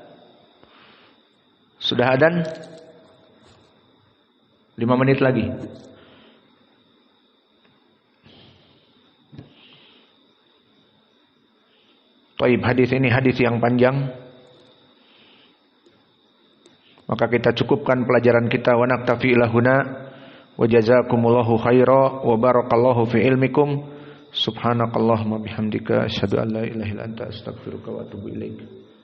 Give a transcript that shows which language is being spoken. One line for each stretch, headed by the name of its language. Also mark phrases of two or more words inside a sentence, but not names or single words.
Indonesian: Sudah adzan? 5 menit lagi. Taib, hadis ini hadis yang panjang. Maka kita cukupkan pelajaran kita.
Arabic: ونكتفي إلى هنا. وجزاكم الله خيرا وبارك الله في علمكم. سبحانك اللهم وبحمدك أشهد أن لا إله إلا أنت أستغفرك وأتوب إليك.